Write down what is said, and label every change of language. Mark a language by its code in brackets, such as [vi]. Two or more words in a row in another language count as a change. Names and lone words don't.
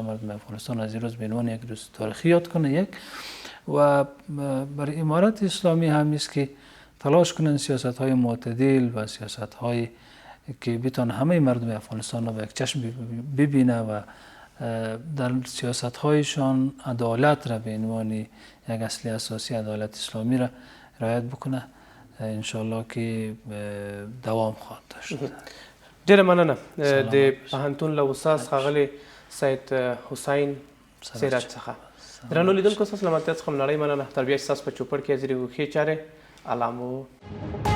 [fa] مردم افغانستان از این روز به عنوان یک روز تاریخی یاد کنه. یک و برای امارت اسلامی هم است که تلاش کنن سیاست های معتدل و سیاست های که بتونه همه مردم افغانستان را به یک چشم ببینه و در سیاست هایشان عدالت را به عنوان یک اصل اساسی عدالت اسلامی را رعایت بکنه. انشالله که دوام خواهد داشت. [ps] ډیره مننه. د پوهنتون له استاد ښاغلي سید حسین سیرت څخه. درنو لیدونکو ستاسو له ملاتړ څخه نړۍ مننه. تر بیا ستاسو په چوپړ کې حاضرې وو ښې چارې. الله مو